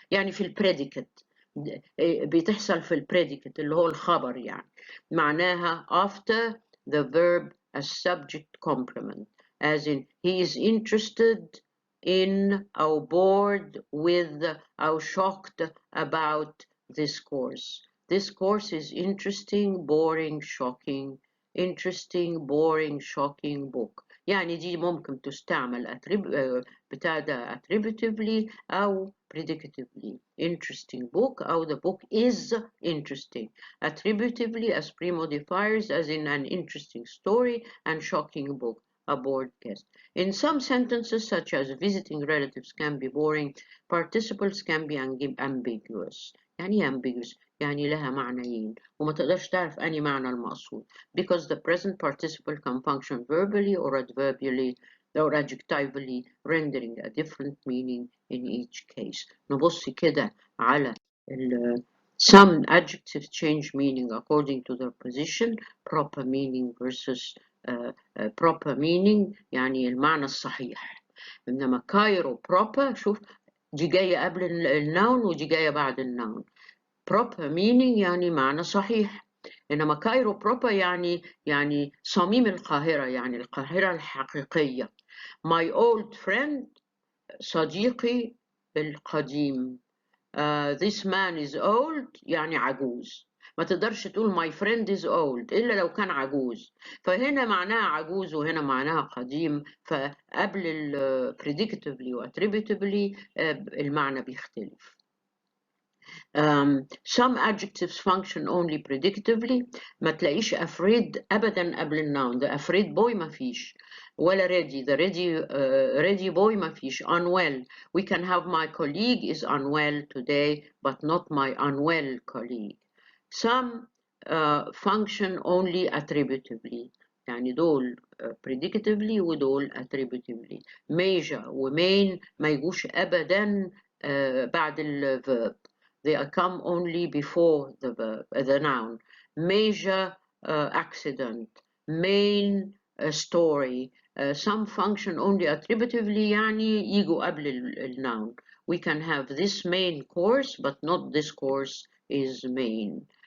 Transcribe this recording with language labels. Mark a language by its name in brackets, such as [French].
[Arabic] يعني في البريديكت بتحصل في البريديكت اللي هو الخبر، يعني معناها [English] after the verb as subject complement، as in he is interested in أو bored with أو shocked about this course. This course is interesting, boring, shocking. Interesting, boring, shocking book. [Arabic] يعني دي ممكن تستعمل بتاع ده attributively أو predicatively. [English] Interesting book أو the book is interesting. Attributively as pre-modifiers as in an interesting story and shocking book. A bored guest. In some sentences such as visiting relatives can be boring, participles can be ambiguous. [Arabic] يعني ambiguous يعني لها معنيين وما تقدرش تعرف أنهي معنى المقصود [English] because the present participle can function verbally or adverbially or adjectively rendering a different meaning in each case. [Arabic] نبص كده على [English] some adjectives change meaning according to their position, proper meaning versus proper meaning [Arabic] يعني المعنى الصحيح. إنما كايرو proper شوف دي جاية قبل النون ودي جاية بعد النون. proper meaning يعني معنى صحيح، إنما كايرو proper يعني صميم القاهرة، يعني القاهرة الحقيقية. [English] my old friend [Arabic] صديقي القديم. [English] this man is old [Arabic] يعني عجوز. ما تقدرش تقول [English] my friend is old [Arabic] إلا لو كان عجوز، فهنا معناها عجوز وهنا معناها قديم، فقبل ال predicatively و attributively المعنى بيختلف. [English] Some adjectives function only predicatively. [Arabic] ما تلاقيش afraid أبدا قبل الnoun. [English] the afraid boy [Arabic] ما فيش، ولا [English] ready the ready boy [Arabic] ما فيش. [English] unwell we can have my colleague is unwell today but not my unwell colleague. Some function only attributively [Arabic] يعني دول [English] predicatively [Arabic] ودول [English] attributively. [Arabic] major وmain ما يجوش أبدا بعد الverb. [English] They come only before the verb, the noun. Major accident, main story. Some function only attributively [Arabic] يعني يجوا قبل [English] الnoun. We can have this main course but not this course is main.